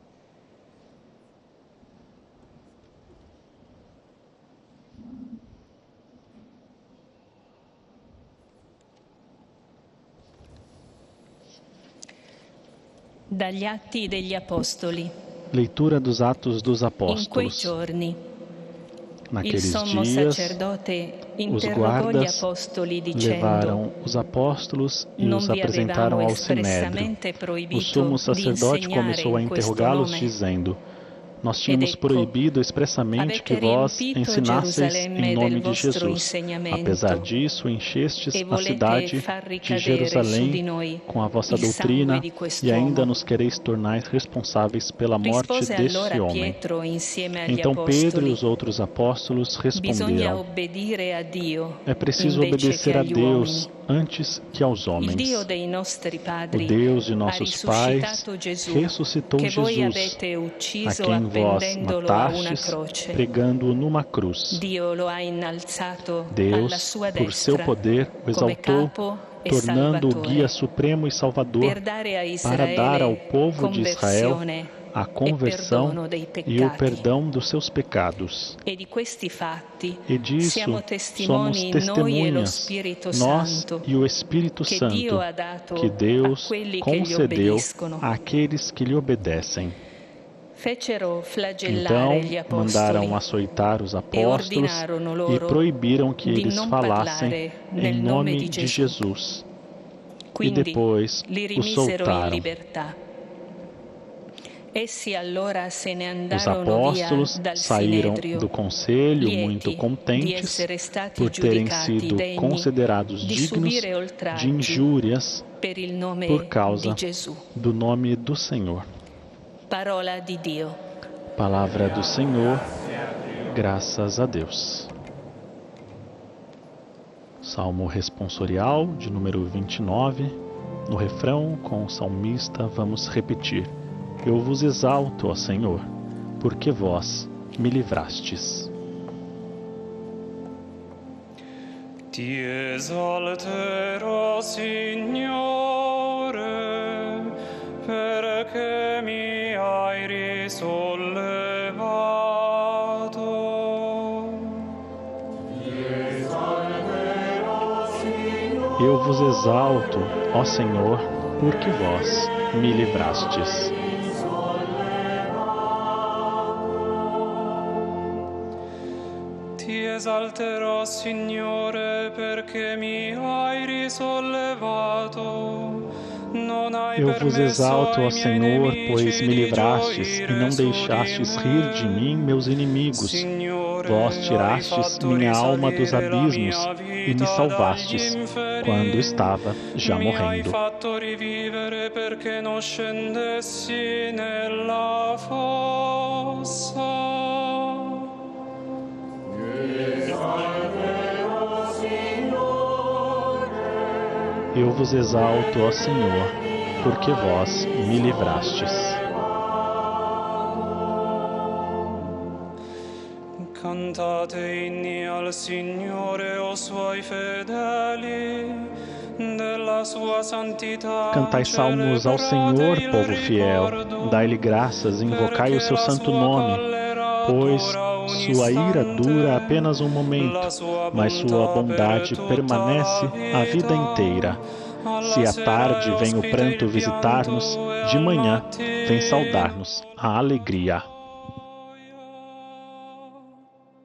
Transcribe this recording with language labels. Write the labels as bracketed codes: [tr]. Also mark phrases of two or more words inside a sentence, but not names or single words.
[it] Dagli Atti degli Apostoli. [pt] Leitura dos Atos dos [it] In quei [pt] Apóstolos. [it] giorni il [pt] Naqueles [it] sommo [pt] dias, [it] sacerdote [pt] os [it] interrogò gli [pt] guardas [it] apostoli dicendo: [pt] levaram os apóstolos e [it] non [pt] os [it] vi [pt] apresentaram [it] avevamo [pt] ao Sinédrio. [it] espressamente [pt] O [it] proibito [pt] sumo [it] di [pt] sacerdote [it] insegnare [pt] começou a [it] in questo [pt] interrogá-los, [it] nome? [pt] dizendo: Nós tínhamos [it] ecco, [pt] proibido expressamente que [it] avete [pt] vós [it] riempito [pt] ensinasseis [it] Gerusalemme [pt] em nome [it] del [pt] de [it] vostro [pt] Jesus. [it] insegnamento [pt] Apesar disso, enchestes [it] e [pt] a [it] volete [pt] cidade [it] far [pt] de [it] ricadere su di [pt] Jerusalém [it] noi [pt] com a vossa [it] il sangue [pt] doutrina [it] di [pt] e [it] quest'uomo. [pt] ainda nos quereis tornar responsáveis pela morte [it] Rispose [pt] deste [it] allora [pt] homem. [it] Pietro insieme agli [pt] Então Pedro e [it] apostoli: [pt] os outros apóstolos [it] bisogna [pt] responderam: [it] obbedire a Dio [pt] É preciso [it] invece che [pt] obedecer a [it] agli [pt] Deus [it] uomini. [pt] antes que aos [it] Il Dio [pt] homens. [it] dei nostri [pt] O [it] padri [pt] Deus de [it] ha [pt] nossos pais [it] risuscitato Gesù, [pt] ressuscitou [it] che voi [pt] Jesus, [it] avete [pt] a [it] ucciso [pt] quem vós [it] appendendolo a una [pt] matastes, [it] croce. [pt] pregando-o numa cruz. [it] Dio lo ha innalzato alla [pt] Deus, [it] sua [pt] por seu [it] destra [pt] poder, o [it] come [pt] exaltou, [it] capo e [pt] tornando-o guia [it] salvatore, [pt] supremo e salvador, [it] per dare a [pt] para dar ao [it] Israele [pt] povo de Israel [it] conversione [pt] a [it] e [pt] conversão [it] perdono dei [pt] e o [it] peccati. [pt] perdão dos seus pecados. [it] E di questi fatti [pt] E disso [it] siamo [pt] somos [it] testimoni noi e lo [pt] testemunhas, [it] Spirito [pt] nós [it] Santo, [pt] e o Espírito [it] che [pt] Santo, [it] Dio ha dato [pt] que [it] a [pt] Deus [it] quelli che gli [pt] concedeu [it] obbediscono. [pt] àqueles que lhe obedecem. [it] Fecero flagellare [pt] Então [it] gli apostoli [pt] mandaram açoitar os [it] e [pt] apóstolos [it] ordinarono [pt] e [it] loro [pt] proibiram que [it] di [pt] eles [it] non [pt] falassem [it] parlare [pt] em [it] nel nome [pt] nome [it] di [pt] de [it] Gesù. [pt] Jesus. E [it] Quindi [pt] depois [it] li [pt] os [it] rimisero in [pt] soltaram. [it] libertà. Essi allora se ne [pt] Os [it] andarono via [pt] apóstolos [it] dal [pt] saíram [it] Sinedrio, [pt] do conselho muito [it] lieti di [pt] contentes [it] essere stati [pt] por terem [it] giudicati [pt] sido [it] degni [pt] considerados [it] di [pt] dignos [it] subire [pt] de [it] oltraggi [pt] injúrias [it] per il nome [pt] por causa [it] di Gesù. [pt] do nome do Senhor. [it] Parola di Dio. [pt] Palavra do Senhor, graças a Deus. Salmo responsorial de número 29. No refrão, com o salmista, vamos repetir: Eu vos exalto, ó Senhor, porque vós me livrastes. [it] Ti esalterò, Signore, perché mi hai risollevato. [pt] Eu vos exalto, ó Senhor, porque vós me livrastes. [it] Ti esalterò, Signore, perché mi hai risollevato. Non hai [pt] Eu vos [it] permesso [pt] exalto, ó [it] ai miei [pt] Senhor, pois [it] nemici [pt] me [it] di [pt] livrastes e [it] gioire [pt] não [it] su [pt] deixastes [it] di [pt] rir de [it] me. [pt] mim meus inimigos. [it] Signore, [pt] Vós [it] hai [pt] tirastes [it] fatto [pt] minha alma dos [it] risalire la [pt] abismos [it] mia [pt] e me [it] vita [pt] salvastes, [it] dagli inferi. [pt] quando estava já [it] Mi hai [pt] morrendo. [it] fatto rivivere perché non scendessi nella fossa. [pt] Eu vos exalto, ó Senhor, porque vós me livrastes. [it] Cantate inni al Signore, o suoi fedeli, della sua santità. [pt] Cantai salmos ao Senhor, [it] celebrate il [pt] povo fiel, [it] ricordo, [pt] dai-lhe graças, invocai o [it] perché [pt] seu [it] la [pt] santo [it] sua [pt] nome, [it] collera [pt] pois [it] dura un [pt] sua ira [it] istante, [pt] dura apenas um momento, [it] la sua [pt] mas sua [it] bontà [pt] bondade [it] per tutta [pt] permanece [it] la [pt] a vida inteira. Se à tarde vem o pranto visitar-nos, de manhã vem saudar-nos a alegria.